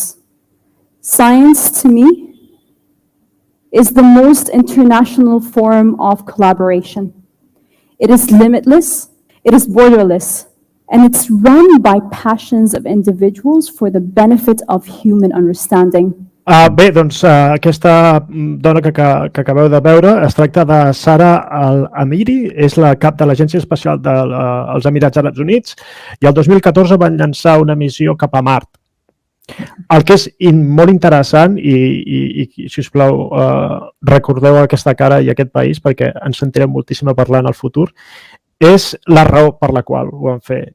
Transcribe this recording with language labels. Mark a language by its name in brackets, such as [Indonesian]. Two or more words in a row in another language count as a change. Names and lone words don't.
[English] Science, to me, is the most international form of collaboration. It is limitless, it is borderless, and it's run by passions of individuals for the benefit of human understanding. [Catalan] Bé, doncs aquesta dona que acabeu de veure es tracta de Sara Al-Amiri, és la cap de l'Agència Espacial dels Emirats Àrabs Units i el 2014 van llançar una missió cap a Mart. El que és molt interessant, i si us plau recordeu aquesta cara i aquest país perquè ens sentirem moltíssim a parlar en el futur, és la raó per la qual ho van fer.